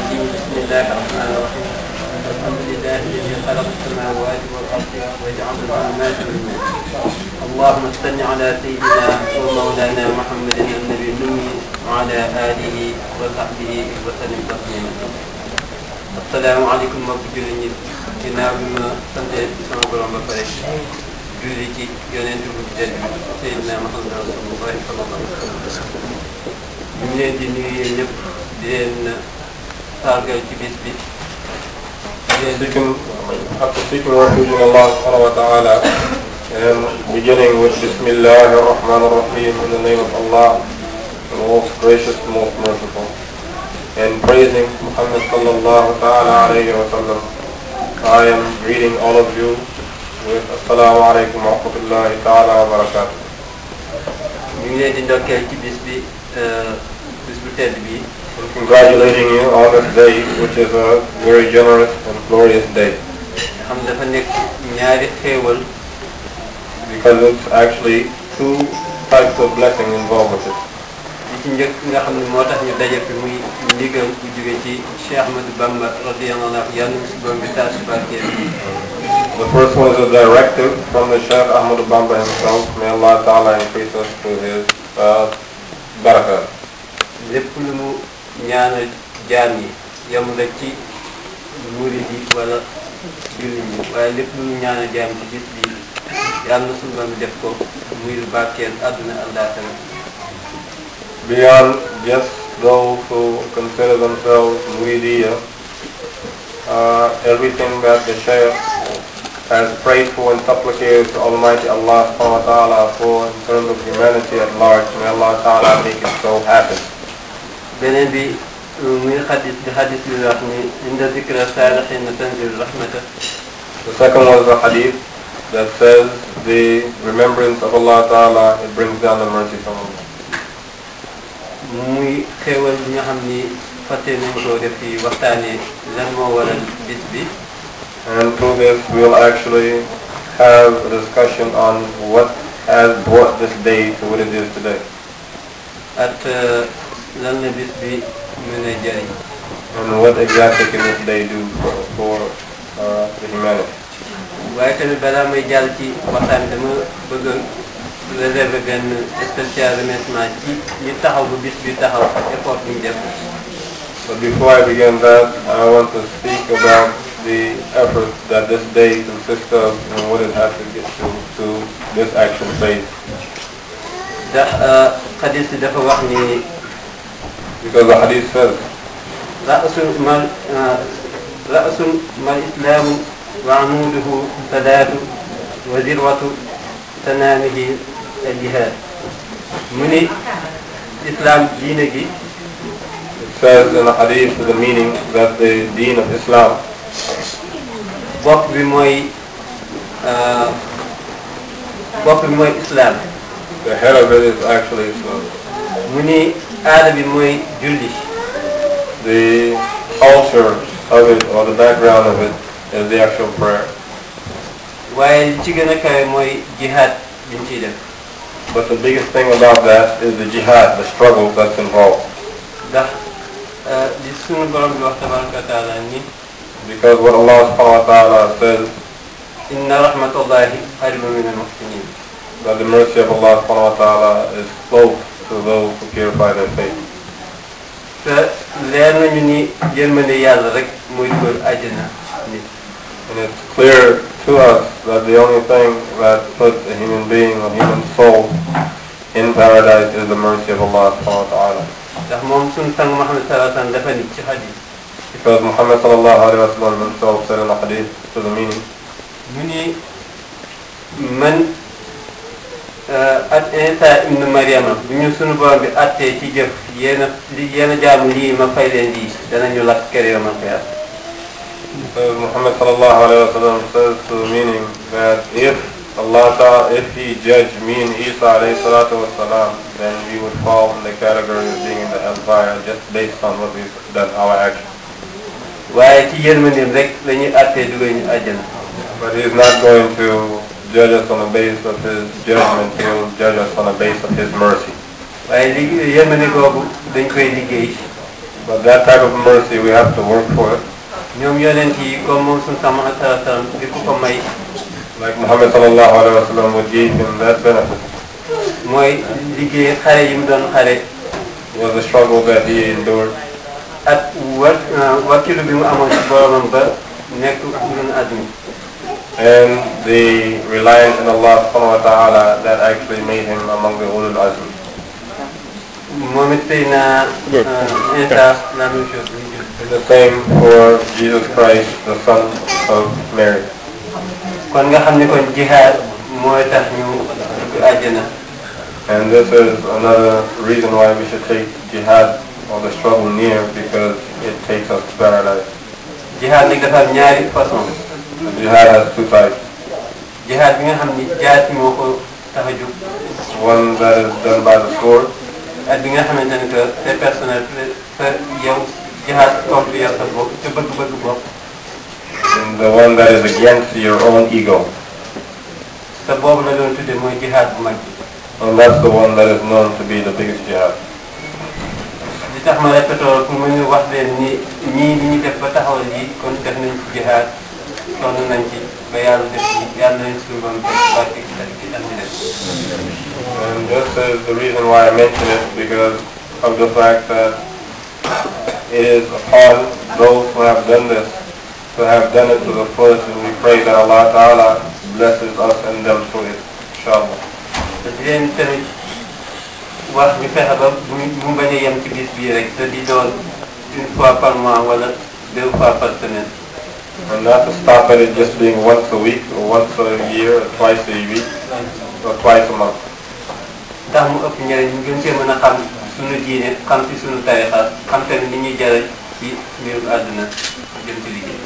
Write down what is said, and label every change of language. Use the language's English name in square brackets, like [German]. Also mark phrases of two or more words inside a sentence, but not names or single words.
[Arabic] بسم الله الرحمن الرحيم الحمد لله الذي خلق السماوات والأرض وجعل الظلمات والنور اللهم صل على سيدنا ومولانا محمد النبي الأمي وعلى آله وصحبه وسلم تسليما السلام عليكم [Wolof] mbokk jullit ñi ginnaaw bi ma sante sama borom ba pare julli ci yonent bu tedd bi Seydina Muhammad [Arabic] رسول الله صلى الله عليه وسلم [Wolof] ñu ngi leen di nuyu yéen ñëpp di leen sargal ci bis bi [English] after seeking refuge in Allah [Arabic] سبحانه وتعالى [English] and beginning with [Arabic] بسم الله الرحمن الرحيم, [English] in the name of Allah, the most gracious, most merciful, and praising Muhammad [Arabic] صلى الله تعالى عليه وسلم, [English] I am greeting all of you with [Arabic] السلام عليكم ورحمة الله تعالى وبركاته. [Wolof] ñu ngi leen di ndokkeel ci bis bu tedd bi. [English] Congratulating you on this day, which is a very generous and glorious day. [Wolof] xam dafa nekk ñaari xéewal. [English] Because it's actually two types of blessing involved with it. [Wolof] li ci njëkk nga xam ne moo tax ñu daje fi muy ndigal bu jóge ci Cheikh Ahmadou Bamba RadiAllahuAnhu yàlla na si borom bi taas si barkeem. [English] The first one is a directive from the Cheikh Ahmadou Bamba himself. May [Arabic] الله تعالى [English] increase us to his barakah. [Wolof] lépp lu mu ñaanal jaam yi yamul rek ci murid yi wala jullit ñi waaye lépp lu mu ñaanal jaam ci bis bi yàlla na suñu borom def ko muy barkeel àdduna àllaaxira. [English] Beyond just those who consider themselves muridiyya, everything that the Shaykh has prayed for and supplicated to Almighty Allah [Arabic] سبحانه وتعالى [English] for in terms of humanity at large, may [Arabic] الله تعالى [English] make it so happen. [Wolof] beneen bi muy xadis bi xadis bi wax ni [Arabic] عند ذكر الصالحين تنزل الرحمة. [English] The second was the hadith that says the remembrance of [Arabic] الله تعالى, [English] it brings down the mercy from Allah. [Wolof] muy xéewal bi nga xam ni fàtte nañ koo def fi waxtaanee lan moo waral bis bi. [English] And through this we'll actually have a discussion on what has brought this day to what it is today. [Wolof] at lan la bis bi mën a jëriñ. [English] And what exactly can this day do for the humanity. [Wolof] waaye tamit balaa may jàll ci waxtaan dama bëgg a réserver benn [French] spécial remerciement [Wolof] ci ñi taxaw bu bis bi taxaw ak effort bi ñu def. [English] But before I begin that, I want to speak about the effort that this day consists of and what it has to get to this action phase. [Wolof] ndax xadis bi dafa wax ni. [English] Because the hadith says, [Arabic] رأس المال الإسلام وعموده الصلاة وذروة سنامه الجهاد. [Wolof] mu ni islam diine gi. [English] it says in the hadith the meaning that the deen of Islam, [Wolof] bopp bi mooy islam. [English] the head of it is actually Islam. [Wolof] mu ni aada bi mooy julli. [English] The culture of it or the background of it is the actual prayer. [Wolof] waaye li ci gën a kawe mooy jihaad bi ñu ciy def. [English] But the biggest thing about that is the jihad, the struggle that's involved. [Wolof] ndax li sunu borom bi wax [Arabic] تبارك وتعالى [Wolof] ni. [English] Because what Allah [Arabic] سبحانه وتعالى [English] says, [Arabic] إن رحمة الله قريب من المحسنين. [English] that the mercy of Allah [Arabic] سبحانه وتعالى [English] is close to those who purify their faith. [Wolof] te leer nañu ni yërmande yàlla rek mooy dugal àjjana nit. [English] And it's clear to us that the only thing that puts a human being or human soul in paradise is the mercy of Allah [Arabic] سبحانه وتعالى. [Wolof] ndax moom sunu sang Muhammad [Arabic] صلى الله عليه وسلم [Wolof] dafa ni ci hadith. [English] Because Muhammad [Arabic] صلى الله عليه وسلم [English] himself said in the hadith to the meaning, [Wolof] mu ni man at Isa ibn Maryama bu ñu sunu borom bi attee ci jëf yéen a jaamu lii ma fay leen lii danañu lakk kër yoo ma koy [English] so Muhammad [Arabic] صلى الله عليه وسلم [English] says to the meaning that if [Arabic] الله تعالى, [English] if He judged me and Isa [Arabic] عليه الصلاة والسلام, [English] then we would fall in the category of being in the hellfire just based on what we've done, our actions. [Wolof] waaye ci yërmandeem rek la ñuy attee dugal ñu àjjana. [English] But He is not going to judge us on the basis of His judgment. He will judge us on the basis of His mercy. [Wolof] waaye li yërmande googu dañ koy liggéey. [English] But that type of mercy, we have to work for it. [Wolof] ñoom yonent yi comme moom suñu sama sallam di ko may. [English] Like Muhammad [Arabic] صلى الله عليه وسلم [English] would give him that benefit. [Wolof] mooy liggéey xare yi mu doon xare. [English] Was the struggle that he endured. [Wolof] ak wakkilu bi mu amoon ci boromam ba nekk ñun àdduna. [English] And the reliance on Allah [Arabic] سبحانه وتعالى [English] that actually made him among the [Arabic] أولو العزم. [Wolof] moom it tey na Isa [French] la même chose. [English] The same for Jesus Christ, the son of Mary. [Wolof] kon nga xam ne kon jihaad mooy tax ñu dugg àjjana. [English] And this is another reason why we should take jihad or the struggle near, because it takes us to paradise. [Wolof] jihaad nag dafa am ñaari façon. [English] Jihad has two types. [Wolof] jihaad bi nga xam ni jaasi moo ko tax a jóg. [English] One that is done by the sword. [Wolof] ak bi nga xamante ne [French] que c'est personnel [Wolof] sa yow jihaad contre yow sa bopp sa bëgg-bëgg bopp. [English] And the one that is against your own ego. [Wolof] sa boobu la doon tudde mooy jihaad bu mag bi. [English] And that's the one that is known to be the biggest jihad. [Wolof] li tax ma répété pour mu ñu wax leen ni ñii li ñu def ba taxawal lii kon def nañ ci jihaad sonn nañ ci ba yàlla def ci yàlla nañ suñu borom def barke ci am di def. [English] And this is the reason why I mention it, because of the fact that it is upon those who have done this, to have done it to the fullest, and we pray that [Arabic] الله تعالى [English] blesses us and them through it, inshallah. [Wolof] di leen tamit wax ñu fexe ba mu bañ a yem ci bis bii rek te di doon [French] une fois par mois [Wolof] wala [French] 2 fois par semaine. [English] And not to stop at it just being once a week or once a year or twice a week or twice a month. [Wolof] ndax mu ëpp njëriñ ñu gën cee mën a xam suñu diine xam ci suñu tarixa xam tamit ni ñuy jëriñ ci mbirum àdduna jëm ci liggéey.